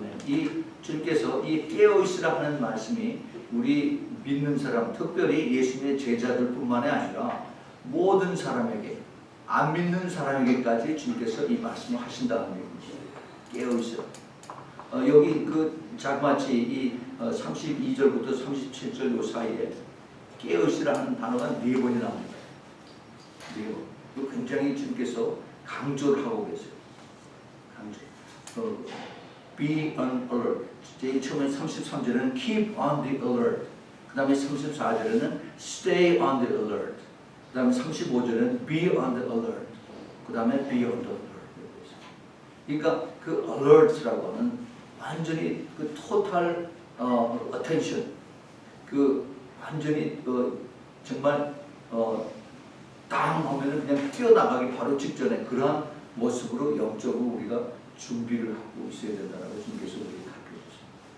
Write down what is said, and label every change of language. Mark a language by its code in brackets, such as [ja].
[ko] 이 주님께서 이 깨어있으라 하는 말씀이 우리 믿는 사람, 특별히 예수님의 제자들뿐만이 아니라 모든 사람에게, 안 믿는 사람에게까지 주님께서 이 말씀을 하신다는 얘기죠. 깨어있으라. 여기 그 자그마치 이 32절부터 37절 요 사이에 깨어있으라 하는 단어가 4번이 나옵니다. 4번. 굉장히 주님께서 강조를 하고 계세요. 강조. [en] Be on alert. [ko] 제일 처음에 33절에는 [en] keep on the alert. [ko] 그 다음에 34절에는 [en] stay on the alert. [ko] 그 다음에 35절에는 [en] be on the alert. [ko] 그 다음에 [en] be on the alert. [ko] 그러니까 그 alert라고 하는 완전히 그 [en] total attention. [ko] 그 완전히 정말 땅 하면은 그냥 뛰어나가기 바로 직전에 그러한 모습으로 영적으로 우리가 준비를 하고 있어야 된다라고 주님께서 우리에게 가르쳐 주셨습니다.